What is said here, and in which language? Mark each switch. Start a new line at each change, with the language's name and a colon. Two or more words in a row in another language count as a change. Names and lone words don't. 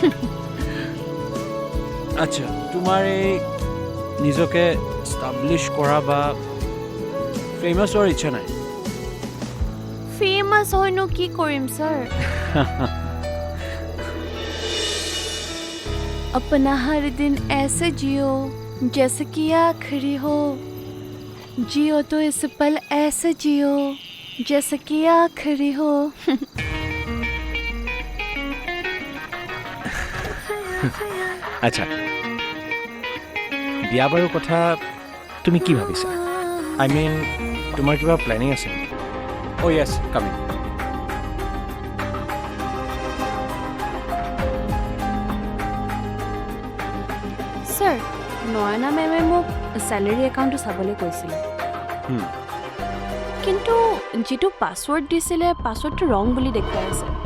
Assamese: আচ্ছা তোমাৰ এই নিজকে ষ্টাবলিছ কৰা বা ফেমাছ হোৱাৰ ইচ্ছা নাই ফেমাছ হয়নো কি কৰিম ছাৰ
Hindi: अपना हर दिन ऐसे जियो जैसे कि आखिरी हो जियो तो इस पल ऐसे जियो जैसे कि आखिरी हो
Assamese: আচ্ছা বিয়া বাৰুৰ কথা তুমি কি ভাবিছা
English: I mean
Assamese: তোমাৰ কিবা প্লেনিং আছে
English: oh yes coming
Assamese: ছাৰ নয়না মেমে মোক চেলেৰী একাউণ্টটো চাবলৈ কৈছিলে কিন্তু যিটো পাছৱৰ্ড দিছিলে পাছৱৰ্ডটো ৰং বুলি দেখুৱাই আছে